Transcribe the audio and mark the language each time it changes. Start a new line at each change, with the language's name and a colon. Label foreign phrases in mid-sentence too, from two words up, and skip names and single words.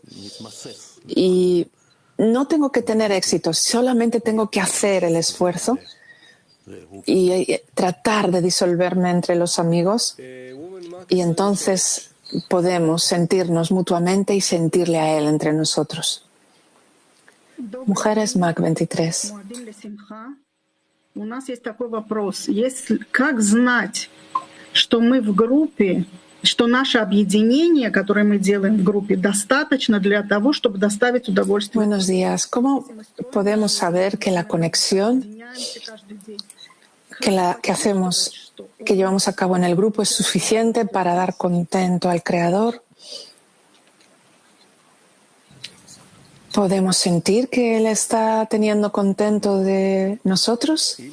Spanish: Y no tengo que tener éxito, solamente tengo que hacer el esfuerzo y tratar de disolverme entre los amigos. Y entonces podemos sentirnos mutuamente y sentirle a Él entre nosotros. Mujeres MAC 23.
Russian: У нас есть такой вопрос. Как знать, что мы в группе, что наше объединение, которое мы делаем в группе, достаточно для того, чтобы доставить удовольствие?
Spanish: Buenos días. ¿Cómo podemos saber que la conexión que hacemos que llevamos a cabo en el grupo es suficiente para dar contento al Creador? ¿Podemos sentir que Él está teniendo contento de nosotros?